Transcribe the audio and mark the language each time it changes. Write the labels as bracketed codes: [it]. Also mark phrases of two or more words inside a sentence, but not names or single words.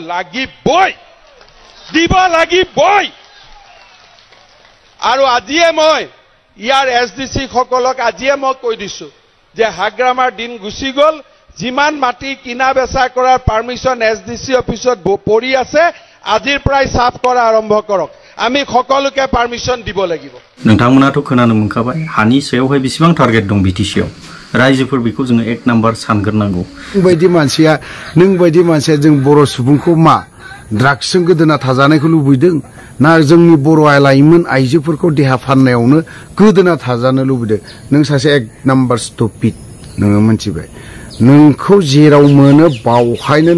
[as] লাগিবই আৰু আজিয়ে মই ইয়াৰ এছডিচি সকলক আজিয়ে মই কৈ দিছো যে হাগ্ৰামাৰ দিন গুচি গল যিমান মাটি কিনা বেচা কৰাৰ পাৰমিশন এছডিচি অফিসত পৰি আছে আজিৰ পৰাই সাফ কৰা আৰম্ভ কৰক আমি সকলোকে পাৰমিশন দিব লাগিব [brx] नोंथांमोनाथ' खोनानो मोनखाबाय हानि सायावहाय बेसेबां टारगेट दं बिटिसिआव रायजोफोर बेखौ जोङो 1 नाम्बार सानग्रोनांगौ नों बायदि मानसिया जों बर' सुबुंखौ मा ड्राग्सजों गोदोना थाजानायखौ लुबैदों ना जोंनि बर' लाइमोन आइजोफोरखौ देहा फाननायावनो गोदोना थाजानो लुबैदों नों सासे 1 [en] number stupid [brx] नोङो मोनथिबाय नोंखौ जेराव मोनो बावहायनो